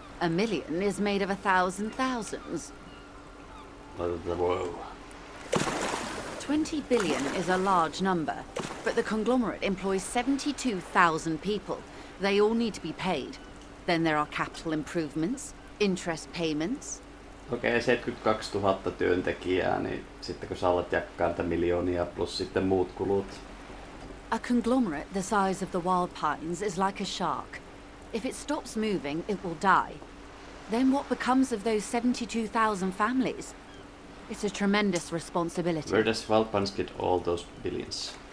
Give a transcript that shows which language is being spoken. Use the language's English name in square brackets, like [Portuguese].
[English] A million is made of 1,000 thousands. Whoa. 20 billion is a large number, but the conglomerate employs 72,000 people. They all need to be paid. Then there are capital improvements, interest payments. [Finnish] Okei, 72 000 työntekijää, niin sitten kun sä alat jakkaa niitä miljoonia plus sitten muut kulut. [English] A conglomerate the size of the Wild Pines is like a shark. If it stops moving, it will die. Then what becomes of those 72,000 families? It's a tremendous responsibility. Where does Wild Pines get all those billions?